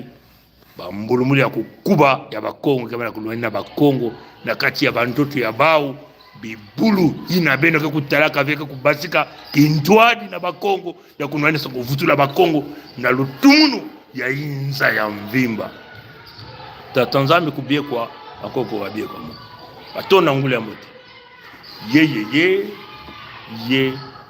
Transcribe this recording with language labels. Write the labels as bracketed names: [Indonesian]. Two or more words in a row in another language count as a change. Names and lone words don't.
[Kongo] bambulumuli ya kukuba ya bakongo kebana kuluenda bakongo na kati ya bantoto ya bau bibulu ina beno ke kutalaka veke kubasika kintwadi na bakongo ya kunwani sa kuvutula bakongo na lutumunu ya inza ya mvimba Tanzambi kubiekwa akoko wabiekwa mo batona ngule ya mote ye